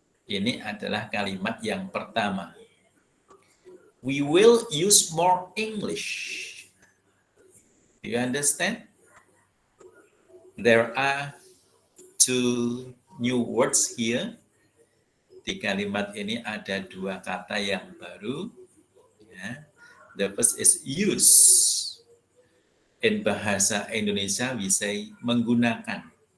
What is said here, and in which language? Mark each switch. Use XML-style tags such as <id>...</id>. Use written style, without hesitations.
<id>Ini adalah kalimat yang pertama.</id> <en>We will use more English. Do you understand? There are 2 new words here.</en> <id>Di kalimat ini ada 2 kata yang baru. Ya.</id> <en>The first is use. In bahasa Indonesia we say menggunakan.</en>